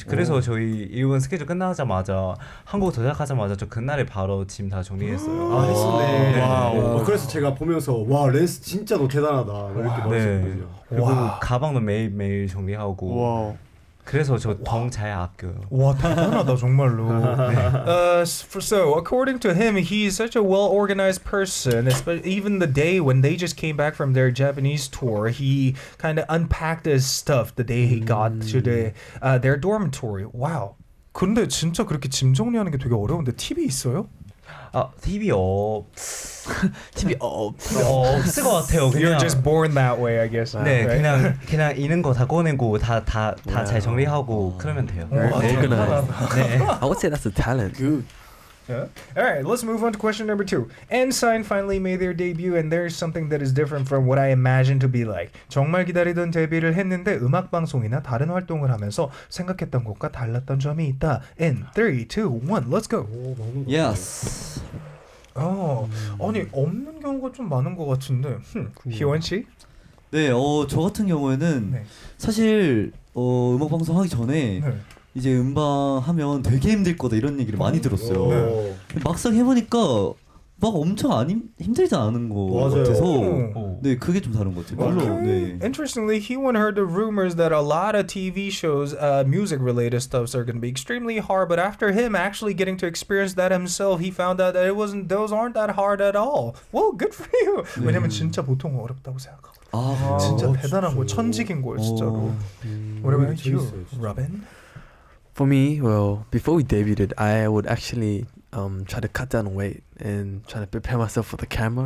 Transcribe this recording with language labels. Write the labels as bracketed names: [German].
[Korean] 그래서 저희 일본 스케줄 끝나자마자 한국 도착하자마자 저 그날에 바로 짐 다 정리했어요. 했었네. 네. 와우. 그래서 제가 보면서 와 렌스 진짜 너 대단하다 이렇게 말했거든요. 그리고 가방도 매일매일 정리하고. 와우. 그래서 저 돈 잘 아껴요. 와, 대단하다 정말로. [English] So according to him, he's such a well-organized person. Even the day when they just came back from their Japanese tour, he kind of unpacked his stuff the day he got to their dormitory. Wow. [Korean] 근데 진짜 그렇게 짐 정리하는 게 되게 어려운데 팁이 있어요? TV 없을 것 같아요. [English] You're just born that way, I guess. [Korean] 네, [English] right? [Korean] 그냥 있는 거 다 꺼내고 다 잘 정리하고 그러면 돼요. [English] Organized. [Korean] 네. [English] I would say that's a talent. Good. Yeah. All right, let's move on to question number 2. n.SSign finally made their debut, and there's something that is different from what I imagined to be like. [Korean] 정말 기다리던 데뷔를 했는데 음악 방송이나 다른 활동을 하면서 생각했던 것과 달랐던 점이 있다. [English] In 3, 2, 1, let's go. Yes. [Korean] 아니 없는 경우가 좀 많은 것 같은데. 희원 씨? 네, 저 같은 경우에는 네. 사실 음악 방송 하기 전에 이제 음방 하면 되게 힘들 거다 이런 얘기를 많이 들었어요. 네. 막상 해보니까 막 엄청 힘들지 않은 거 같아서 네, 그게 좀 다른 것 같아요. 물론 네. [English] Interestingly, Hyewon heard the rumors that a lot of TV shows, music-related stuffs are going to be extremely hard. But after him actually getting to experience that himself, he found out that those aren't that hard at all. Well, good for you. [Korean] 왜냐면 진짜 보통 어렵다고 생각하거든요. 진짜 대단한 거, 천직인 거예요, 진짜로. [English] What about you, Robin? For me, well, before we debuted, I would actually try to cut down weight and try to prepare myself for the camera.